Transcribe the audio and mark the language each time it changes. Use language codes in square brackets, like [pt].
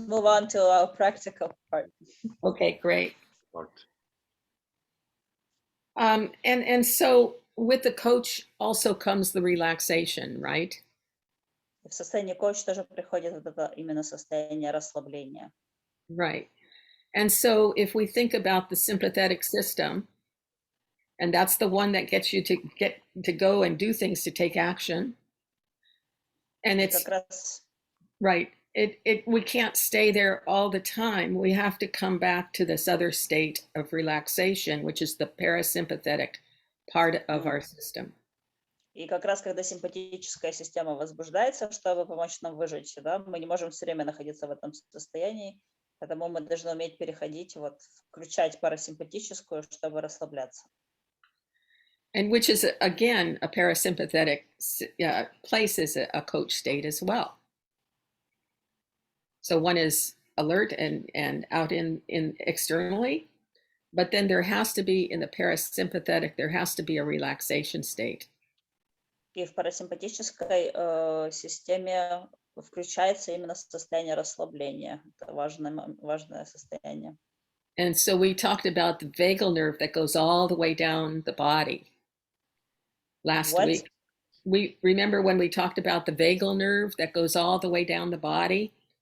[en] move on to our practical part. Okay, great. And so with the coach also comes the relaxation, right? [ru] В состоянии коуч тоже приходит вот это именно состояние расслабления. [en] Right. And so if we think about the sympathetic system, and that's the one that gets you to go and do things, to take action. And it's right. We can't stay there all the time. We have to come back to this other state of relaxation, which is the parasympathetic part of our system. [ru] И как раз когда симпатическая система возбуждается, чтобы помочь нам выжить, да, мы не можем все время находиться в этом состоянии, поэтому мы должны уметь переходить, вот, включать парасимпатическую, чтобы расслабляться. [en] And which is, again, a parasympathetic place is a coach state as well. So one is alert and out in externally, but then there has to be, in the parasympathetic, there has to be a relaxation state. [ru] И в парасимпатической системе включается именно состояние расслабления. Это важное состояние. [en] And so we talked about the vagal nerve that goes all the way down the body last week. We remember when we talked about the vagal nerve that goes all the way down the body.